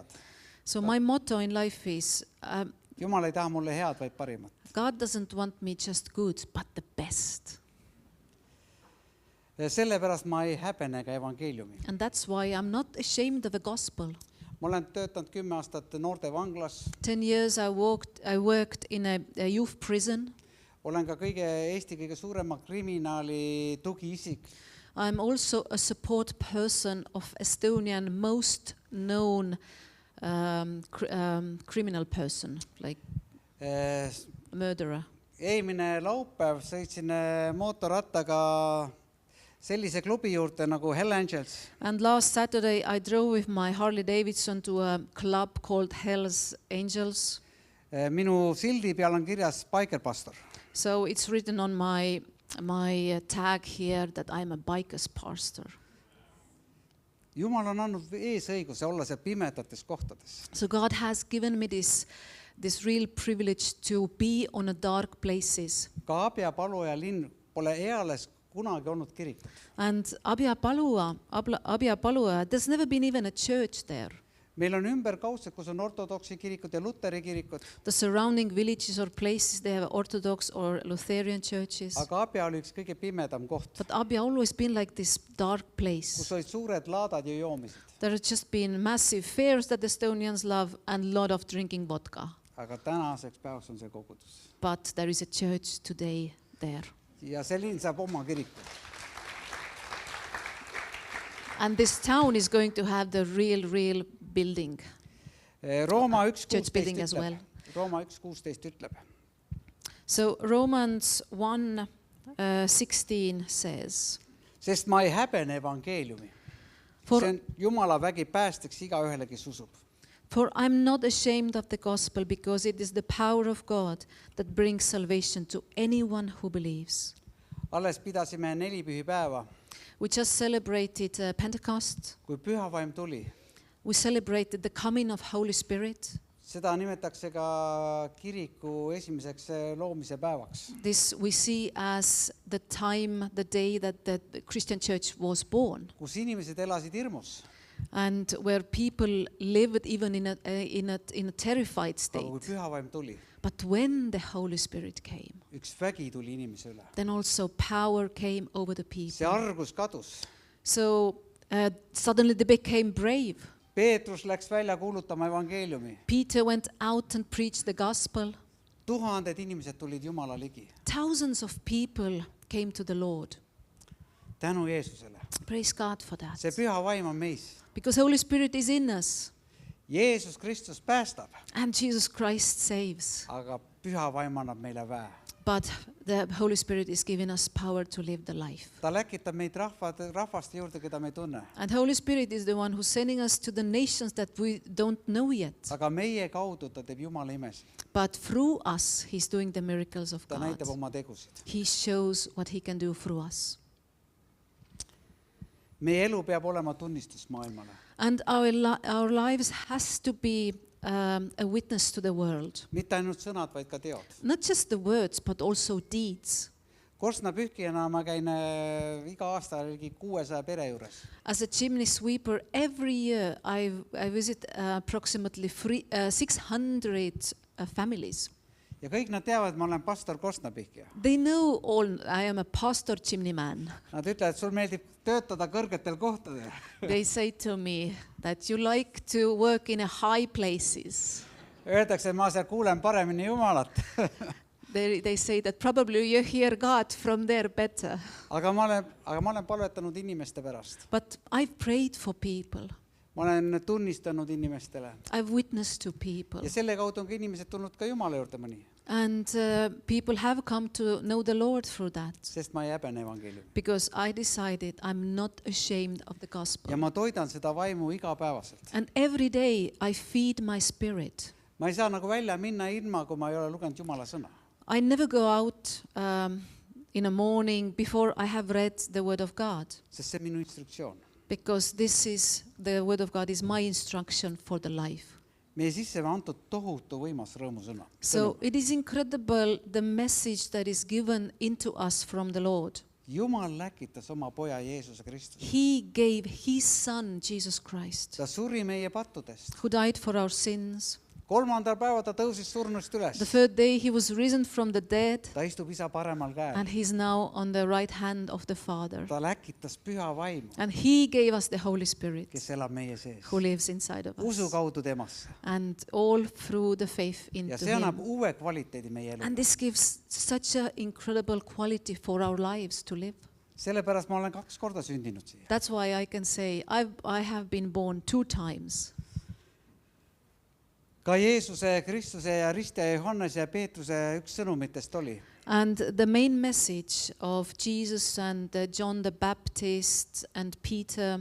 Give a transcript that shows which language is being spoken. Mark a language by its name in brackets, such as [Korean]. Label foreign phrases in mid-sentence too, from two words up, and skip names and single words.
[English] So my motto in life is, [Estonian] Jumal ei taha mulle head, vaid parimat. [English] God doesn't want me just good, but the best. [Estonian] Sellepärast ma ei häbene ka evangeeliumi. [English] And that's why I'm not ashamed of the gospel. [Estonian] Ma olen töötanud 10 aastat noorte vanglas. [English] 10 years I worked in a youth prison. [Estonian] Olen ka Eesti kõige suurema kriminaali tugiisik. [English] I'm also a support person of Estonian most known criminal person, like murderer. [Estonian] Eelmine laupäev sõitsin mootorrattaga sellise klubi juurde nagu Hell Angels. [English] And last Saturday I drove with my Harley Davidson to a club called Hell's Angels. [Estonian] Minu sildi peal on kirjas [English] biker pastor. So it's written on my tag here that I'm a biker's pastor. [Estonian] Jumal on andnud eesõiguse olla seal pimedates kohtades. [English] So God has given me this real privilege to be on a dark places. [Estonian] Ka Abja-Paluoja linn pole eales kunagi olnud kirikut. [English] And Abja-Paluoja, there's never been even a church there. [Estonian] Meil on ümberkaudsed, kus on ortodoksi kirikud ja luteri kirikud. [English] The surrounding villages or places, they have Orthodox or Lutheran churches. [Estonian] Aga Abja oli üks kõige pimedam koht, [English] But Abja always been like this dark [Estonian] kus [English] place. [Estonian] olid suured laadad ja joomised. [English] There have just been massive fairs that Estonians love and a lot of drinking vodka. [Estonian] Aga tänaseks päevaks on see kogudus. [English] But there is a church today there. [Estonian] Ja see linn saab oma kiriku. [English] And this town is going to have the real building. [Estonian] Rooma 1.16 [English] Church building as well. [Estonian] ütleb. Rooma 1.16 ütleb. [English] So Romans 1:16 says, [Estonian] Sest ma ei häbene evangeeliumi. [English] For- [Estonian] See on Jumala vägi päästeks igaühele, kes usub. [English] For I'm not ashamed of the gospel, because it is the power of God that brings salvation to anyone who believes. [Estonian] Alles pidasime 4 pühipäeva. [English] We just celebrated Pentecost. [Estonian] kui püha vaim tuli. [English] We celebrated the coming of Holy Spirit. [Estonian] Seda nimetatakse ka kiriku esimeseks loomise päevaks. [English] This we see as the time, the day that the Christian church was born, [Estonian] Kus inimesed elasid hirmus. [English] and where people lived even in a terrified [Estonian] Aga kui [English] state. [Estonian] püha vaim tuli, [English] But when the Holy Spirit came, [Estonian] üks vägi tuli inimese üle. [English] then also power came over the [Estonian] See [English] people. [Estonian] argus kadus. [English] So suddenly they became brave. [Estonian] Peetrus läks välja kuulutama evangeeliumi. [English] Peter went out and preached the gospel. [Estonian] Tuhanded inimesed tulid Jumala ligi. [English] Thousands of people came to the Lord. [Estonian] Tänu Jeesusele. [English] Praise God for that. [Estonian] See püha vaim on meis. [English] Because Holy Spirit is in us, [Estonian] Jeesus Kristus päästab, [English] and Jesus Christ saves. [Estonian] aga püha vaim annab meile väe. [English] But the Holy Spirit is giving us power to live the life. [Estonian] Ta läkitab meid rahvaste juurde, keda me ei tunne. [English] And Holy Spirit is the one who's sending us to the nations that we don't know yet. [Estonian] Aga meie kaudu ta teeb Jumala imesid. [English] But through us, He's doing the miracles of [Estonian] Ta [English] God. [Estonian] näitab oma tegusid. [English] He shows what He can do through us. [Estonian] Meie elu peab olema tunnistus maailmale. [English] And our lives has to be a witness to the world. [Estonian] Mitte ainult sõnad, vaid ka teod. [English] Not just the words, but also deeds. [Estonian] Korstnapühkijana ma käin iga aasta ligi 600 pere juures. [English] As a chimney sweeper, every year I visit approximately 600 families. [Estonian] Ja kõik nad teavad, et ma olen pastor korstnapühkija. [English] They know all I am a pastor chimney man. [Estonian] Nad ütlevad, et sul meeldib töötada kõrgetel kohtadel. [English] They say to me that you like to work in a high places. [Estonian] Öeldakse, et ma seal kuulen paremini Jumalat. [English] They say that probably you hear God from there better. [Estonian] aga ma olen palvetanud inimeste pärast. [English] But I've prayed for people. [Estonian] Ma olen tunnistanud inimestele. [English] I've witnessed to people. [Estonian] Ja selle kaudu on ka inimesed tulnud ka Jumala juurde mõni. [English] And people have come to know the Lord through that. [Estonian] Sest ma ei häbene evangeeliumi. [English] Because I decided I'm not ashamed of the gospel. [Estonian] Ja ma toidan seda vaimu igapäevaselt. [English] And every day I feed my spirit. [Estonian] Ma ei saa nagu välja minna ilma, kui ma ei ole lugenud Jumala sõna. [English] I never go out in a morning before I have read the Word of God. [Estonian] Sest see on minu instruktsioon. [English] Because the Word of God is my instruction for the life. [Estonian] Meie sisse on antud tohutu võimas rõõmusõna. [English] So it is incredible the message that is given into us from the Lord. [Estonian] Jumal läkitas oma poja Jeesuse Kristuse. [English] He gave His Son, Jesus Christ, [Estonian] Ta suri meie pattudest. [English] who died for our sins. [Estonian] 3. päeva ta tõusis surnust üles. [English] The third day He was risen from the dead, [Estonian] Ta istub isa paremal käel. [English] and He's now on the right hand of the Father. [Estonian] Ta läkitas püha vaimu, [English] And He gave us the Holy Spirit, [Estonian] kes elab meie sees. [English] who lives inside of [Estonian] Usu [English] us. [Estonian] kaudu temasse. [English] And all through the faith [Estonian] Ja [English] into [Estonian] see annab [English] Him. [Estonian] uue kvaliteedi meie elu. [English] And this gives such an incredible quality for our lives to live. [Estonian] Sellepärast ma olen 2 korda sündinud siia. [English] That's why I can say I have been born 2 times. [Estonian] Ka Jeesuse, Kristuse ja Ristja Johannese ja Peetruse üks sõnumitest oli. [English] And the main message of Jesus and John the Baptist and Peter,